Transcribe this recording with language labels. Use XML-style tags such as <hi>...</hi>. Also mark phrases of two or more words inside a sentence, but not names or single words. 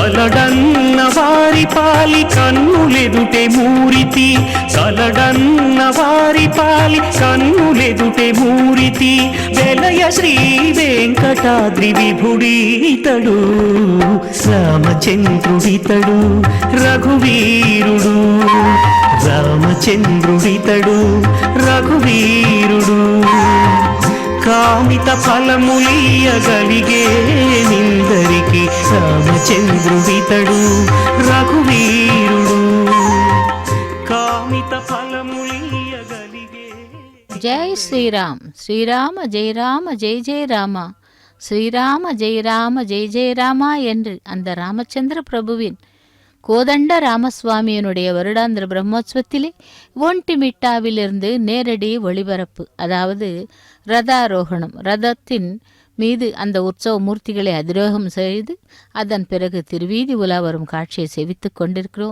<te>కలడన్న వారి పాలి కన్నులెదుటే మూరితి, కలడన్న వారి పాలి కన్నులెదుటే మూరితి, వెలయ శ్రీ వెంకటాద్రి విభుడీతడు, రామచంద్రుడితడు రఘువీరుడు, రామచంద్రుడితడు రఘువీరుడు, కామిత ఫలములియగలిగే నిందరికి, రామచంద్రుడితడు రఘువీరుడు, కామిత ఫలములియగలిగే.</te> <sa>जय श्रीराम, श्रीराम जय राम जय जय रामा, श्रीराम जय राम जय जय रामा</sa> <ta>என்று அந்த ராமச்சந்திர பிரபுவின் கோதண்ட ராமசுவாமியினுடைய வருடாந்திர பிரம்மோத்சவத்திலே ஒண்டிமிட்டாவிலிருந்து நேரடி ஒளிபரப்பு, அதாவது ரதாரோகணம், ரதத்தின் மீது அந்த உற்சவ மூர்த்திகளை அதிரோகம் செய்து அதன் பிறகு திருவீதி உலா வரும் காட்சியை செவித்து கொண்டிருக்கிறோம்.</ta>